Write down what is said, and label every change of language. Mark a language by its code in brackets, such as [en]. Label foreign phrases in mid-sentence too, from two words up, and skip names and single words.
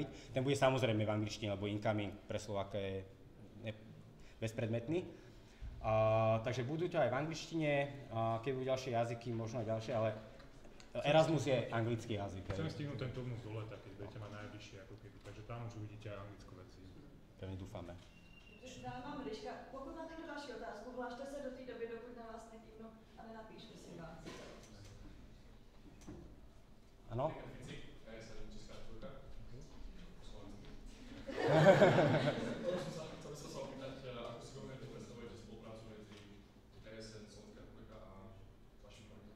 [sk] Ten bude samozrejme v angličtine, lebo incoming pre Slováka je bezpredmetný. Takže budú to aj v angličtine, keď budú ďalšie jazyky, možno aj ďalšie, ale Erasmus je anglický jazyk. Chceme stihnúť ten turnus do leta, keď budete mať najbližšie ako keby, takže tam už uvidíte aj anglickú verziu. Pevne dúfame. Mám Ryška, [cs] pokud máte někdo další otázku, hlašte se do té doby, dokud na vás nekývnu a nenapíšte si vás. Ano? [sk] Chcel som sa opýtať, ako si konkrétne predstavujete spoluprácu medzi ESN Slovenská republika a vašim projektom?